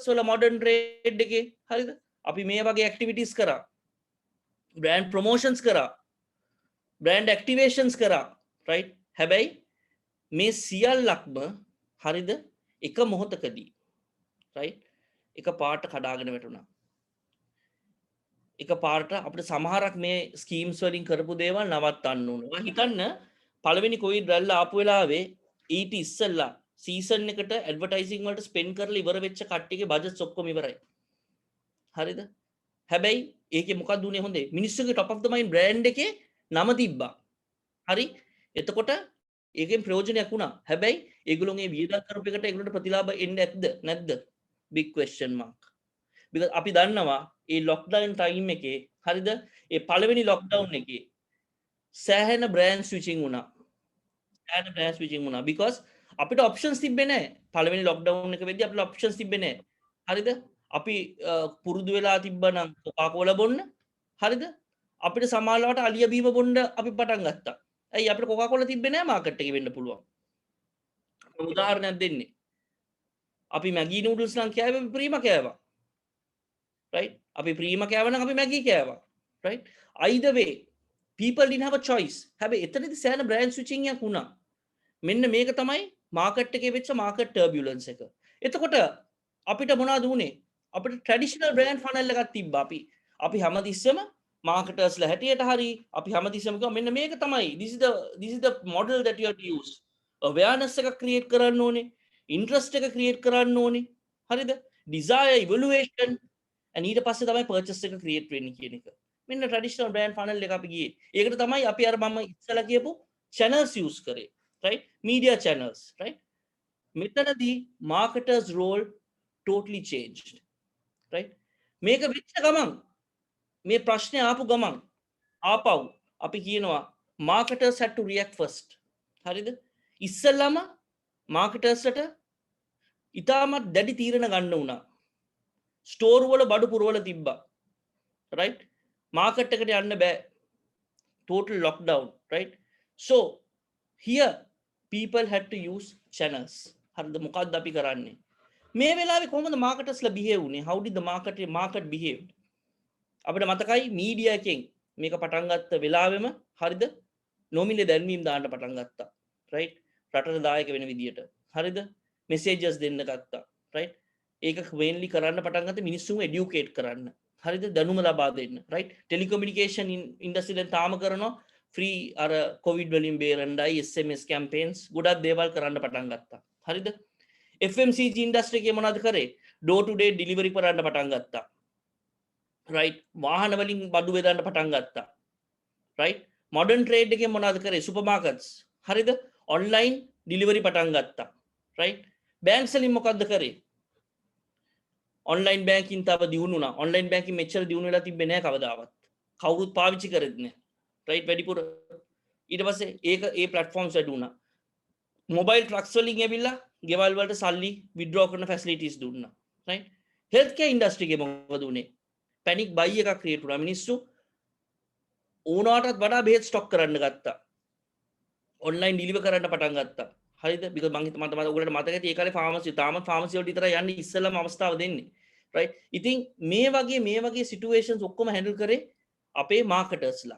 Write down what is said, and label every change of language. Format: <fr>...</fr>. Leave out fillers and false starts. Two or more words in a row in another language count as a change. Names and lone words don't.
<si>වල</si> <en>modern trade</en> <si>එකේ හරිද අපි මේ වගේ ඇක්ටිවිටීස් කරා</si> <en>brand promotions</en> <si>කරා</si> <en>brand activations</en> <si>කරා right හැබැයි මේ සියල්ලක්ම හරිද එක මොහොතකදී right එක පාට කඩාගෙන වැටුණා එක පාට අපිට සමහරක් මේ ස්කීම්ස් වලින් කරපු දේවල් නවත්තන්න ඕන. ඔයා හිතන්න පළවෙනි කොවිඩ් රැල්ල ආපු වෙලාවේ ඊට ඉස්සෙල්ලා සීසන් එකට ඇඩ්වර්ටයිසිං වලට ස්පෙන්ඩ් කරලා ඉවර වෙච්ච කට්ටියගේ බජට්ස් ඔක්කොම ඉවරයි. හරිද? හැබැයි ඒකේ මොකක්ද උනේ හොඳේ? මිනිස්සුගේ</si> <en>top of the mind brand</en> <si>එකේ නම තිබ්බා. හරි? එතකොට ඒකෙන් ප්‍රයෝජනයක් වුණා. හැබැයි ඒගොල්ලෝගේ වියදම් කරපු එකට ඒගොල්ලන්ට ප්‍රතිලාභ එන්නේ නැද්ද?</si> <en>big question mark. because</en> <si>අපි දන්නවා ඒ</si> <en>lockdown time</en> <si>එකේ හරිද? ඒ පළවෙනි lockdown එකේ සෑහෙන</si> <en>brand switching</en> <si>වුණා. because අපිට options තිබ්බේ නැහැ. පළවෙනි lockdown එක වෙද්දී අපිට options තිබ්බේ නැහැ. හරිද? අපි පුරුදු වෙලා තිබ්බනම් Coca-Cola බොන්න. හරිද? අපිට සමාජලාට අලිය බීම බොන්න අපි පටන් ගත්තා. ඇයි අපිට කොකාකෝලා තිබ්බේ නැහැ මාකට් එකේ වෙන්න පුළුවන්. උදාහරණයක් දෙන්නේ. අපි මැගී නූඩල්ස් නම් කෑවේ ප්‍රීම කෑවා. right? අපි ප්‍රීම කෑවා නම් අපි මැගී කෑවා. right?</si> <en>either way people didn't have a choice.</en> <si>හැබැයි එතනදී සෑහෙන</si> <en>brand switching</en> <si>එකක් වුණා. මෙන්න මේක තමයි මාකට් එකේ වෙච්ච</si> <en>market turbulence</en> <si>එක. එතකොට අපිට මොනවද උනේ? අපිට</si> <en>traditional brand funnel</en> <si>එකක් තිබ්බා. අපි හැමතිස්සෙම මාකටර්ස්ලා හැටියට හරි අපි හැමතිස්සෙම කිව්වා මෙන්න මේක තමයි</si> <en>this is the model that you have to use.</en> <si>awareness එක ක්‍රියේට් කරන්න ඕනේ. interest එක ක්‍රියේට් කරන්න ඕනේ. හරිද?</si> <en>desire evaluation and</en> <si>ඊට පස්සේ තමයි purchase එක ක්‍රියේට් වෙන්නේ කියන එක. මෙන්න</si> <en>traditional brand funnel</en> <si>එක අපි ගියේ. ඒකට තමයි අපි අර මම ඉස්සලා කියපු channels use කරේ. right?</si> <en>Media channels, right? මෙතනදී marketers role totally changed. right?</en> <si>මේක වෙච්ච ගමන් මේ ප්‍රශ්නේ ආපු ගමන් ආපව් අපි කියනවා</si> <en>marketers had to react first.</en> <si>හරිද? ඉස්සෙල්ලාම marketersට ඉතාමත් දැඩි තීරණ ගන්න වුණා. ස්ටෝර් වල බඩු පුරවල තිබ්බා. right? මාකට් එකට යන්න බෑ.</si> <en>total lockdown, right? So here people had to use channels.</en> <si>හරිද? මොකක්ද අපි කරන්නේ? මේ වෙලාවේ කොහොමද</si> <en>marketers behave</en> <si>වුනේ?</si> <en>How did the market behave?</en> <si>අපිට මතකයි මීඩියා එකෙන් මේක පටන් ගත්ත වෙලාවෙම හරිද? නොමිලේ දැන්වීම් දාන්න පටන් ගත්තා. right? රටට දායක වෙන විදියට. හරිද? messages දෙන්න ගත්තා. right? ඒක mainly කරන්න පටන් ගත්තේ මිනිස්සුන්ව educate කරන්න. හරිද? දැනුම ලබා දෙන්න. right?</si> <en>telecommunication industry</en> <si>දැන් තාම කරනවා free අර covid වලින් බේරන්නයි</si> <en>SMS campaigns</en> <si>ගොඩක් දේවල් කරන්න පටන් ගත්තා. හරිද?</si> <en>FMCG industry</en> <si>එකේ මොනවද කරේ?</si> <en>door to day delivery</en> <si>කරන්න පටන් ගත්තා.</si> <en>right?</en> <si>වාහන වලින් බඩු බෙදන්න පටන් ගත්තා. right?</si> <en>modern trade</en> <si>එකේ මොනවද කරේ? supermarkets. හරිද?</si> <en>online delivery</en> <si>පටන් ගත්තා. right? banks වලින් මොකද්ද කරේ?</si> <en>online banking</en> <si>තව දියුණු වුණා.</si> <en>online banking</en> <si>මෙච්චර දියුණු වෙලා තිබ්බේ නැහැ කවදාවත්. කවුරුත් පාවිච්චි කරෙත් නැහැ. right? වැඩිපුර ඊට පස්සේ ඒක ඒ platforms වැඩි වුණා.</si> <en>mobile trucks</en> <si>වලින් ඇවිල්ලා ගෙවල් වලට සල්ලි withdraw කරන facilities දුන්නා. right?</si> <en>healthcare industry</en> <si>එකේ මොකද උනේ?</si> <en>panic buy</en> <si>එකක් create වුණා. මිනිස්සු ඕනකටත් වඩා බෙහෙත් ස්ටොක් කරන්න ගත්තා.</si> <en>online deliver</en> <si>කරන්න පටන් ගත්තා. හරිද? because මම හිත මට ඔයගොල්ලන්ට මතක ඇති ඒ කාලේ pharmacy තාමත් pharmacy වලට විතරයි යන්නේ ඉස්සෙල්ලාම අවස්ථාව දෙන්නේ. right? ඉතින් මේ වගේ situations ඔක්කොම handle කරේ අපේ marketersලා.</si>